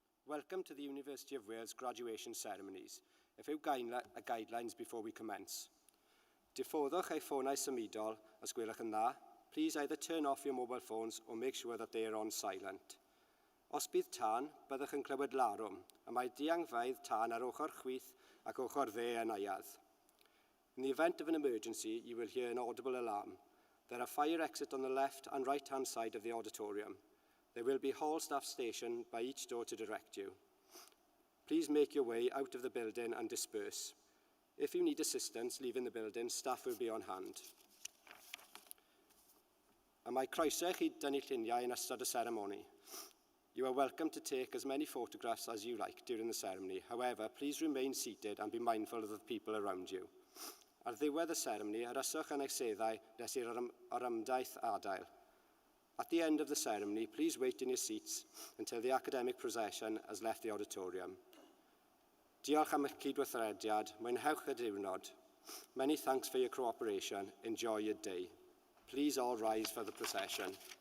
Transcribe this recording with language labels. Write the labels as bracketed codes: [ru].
[en] Welcome to the University of Wales graduation ceremonies. A few guidelines before we commence. [cy] Diffoddwch eich ffonau symudol os gwelwch yn dda. [en] Please either turn off your mobile phones or make sure that they are on silent. [cy] Os bydd tân, byddwch yn clywed larwm, a mae diangfeydd tân ar ochr chwith ac ochr dde yn aiad. [en] In the event of an emergency, you will hear an audible alarm. There are fire exits on the left and right-hand side of the auditorium. There will be hall staff stationed by each door to direct you. Please make your way out of the building and disperse. If you need assistance leaving the building, staff will be on hand. [cy] A mae croeso I chi dynnu lluniau yn ystod y ceremony. [en] You are welcome to take as many photographs as you like during the ceremony. However, please remain seated and be mindful of the people around you. [cy] Ar ddiwedd y ceremony, aryswch yn eich seddau nes i'r orymdaith adael. [en] At the end of the ceremony, please wait in your seats until the academic procession has left the auditorium. [cy] Diolch am eich cydweithrediad, mwynhewch y diwrnod. [en] Many thanks for your cooperation. Enjoy your day. Please all rise for the procession.